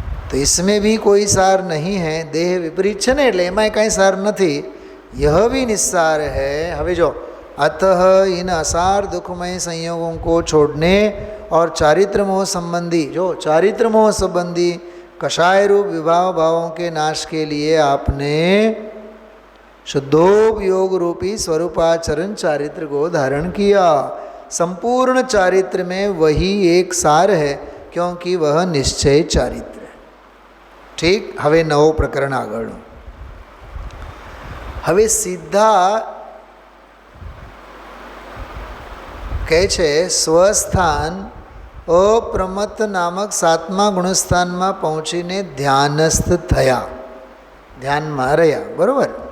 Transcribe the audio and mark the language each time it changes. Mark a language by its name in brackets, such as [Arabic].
[Hindi] તો इसमें भी कोई सार नहीं है. देह विपरीत [Gujarati] છે ને, એટલે એમાંય કાંઈ સાર નથી. [Hindi] यह भी निस्सार है. [Gujarati] હવે જો, [Hindi] अतः इन असार दुखमय संयोगों को छोड़ने और चारित्र मोह संबंधी, जो चारित्र मोह संबंधी कषाय रूप विभाव भावों के नाश के लिए आपने शुद्धोपयोग रूपी स्वरूपाचरण चारित्र को धारण किया. संपूर्ण चारित्र में वही एक सार है, क्योंकि वह निश्चय चारित्र. [Gujarati] ઠીક. હવે નવો પ્રકરણ આગળનું. હવે સીધા કહે છે સ્વસ્થાન અપ્રમત્ત નામક 7મા ગુણસ્થાનમાં પહોંચીને ધ્યાનસ્થ થયા, ધ્યાનમાં રહ્યા. બરાબર.